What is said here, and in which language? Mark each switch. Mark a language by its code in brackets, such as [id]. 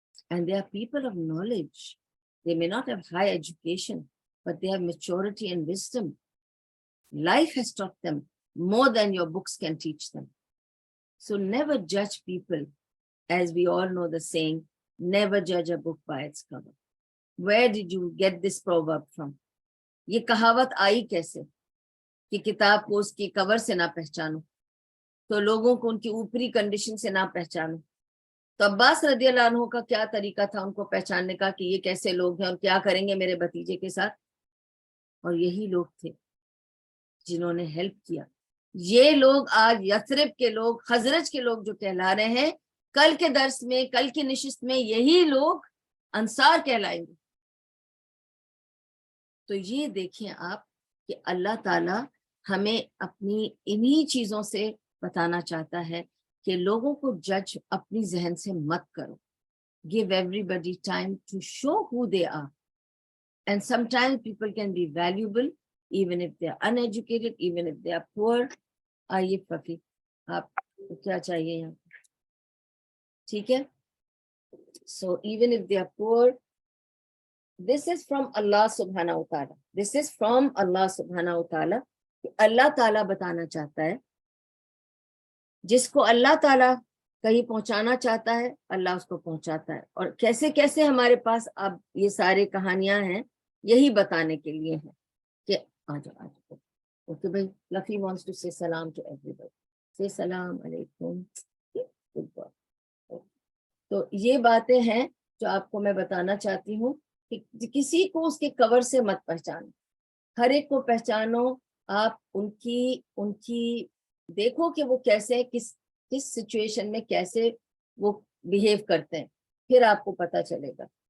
[en] And they are people of knowledge. They may not have high education, but they have maturity and wisdom. Life has taught them more than your books can teach them. So never judge people. As we all know the saying, never judge a book by its cover. Where did you get this proverb from? [ur] یہ کہاوت آئی کیسے کہ کتاب کو اس کی کور سے نہ پہچانو, تو لوگوں کو ان کی اوپری کنڈیشن سے نہ پہچانو. تو عباس رضی اللہ عنہ کا کیا طریقہ تھا ان کو پہچاننے کا کہ یہ کیسے لوگ ہیں اور کیا کریں گے میرے بھتیجے کے ساتھ. اور یہی لوگ تھے جنہوں نے ہیلپ کیا. یہ لوگ آج یثرب کے لوگ, خزرج کے لوگ جو کہلا رہے ہیں, کل کے درس میں, کل کی نشست میں یہی لوگ انصار کہلائیں گے. تو یہ دیکھیں آپ کہ اللہ تعالیٰ ہمیں اپنی انہی چیزوں سے بتانا چاہتا ہے کہ لوگوں کو جج اپنی ذہن سے مت کرو. [en] Give everybody time to show who they are. And sometimes people can be valuable even if they are uneducated, even if they are poor. [ur] آئیے فقی, آپ کو کیا چاہیے یہاں, ٹھیک ہے. [en] So even if they are poor, this is from Allah subhanahu wa ta'ala. This is from Allah subhanahu wa ta'ala. [ur] اللہ تعالیٰ بتانا چاہتا ہے جس کو اللہ تعالیٰ کہیں پہنچانا چاہتا ہے اللہ اس کو پہنچاتا ہے. اور کیسے کیسے ہمارے پاس اب یہ سارے کہانیاں ہیں یہی بتانے کے لیے ہیں کہ آجاؤ. اوکے بھائی, [en] لفی wants to say salam to everybody. Say salam علیکم. [ur] تو یہ باتیں ہیں جو آپ کو میں بتانا چاہتی ہوں کہ کسی کو اس کے کور سے مت پہچانو, ہر ایک کو پہچانو. آپ ان کی دیکھو کہ وہ کیسے کس سچویشن میں کیسے وہ بیہیو کرتے ہیں, پھر آپ کو پتا چلے گا.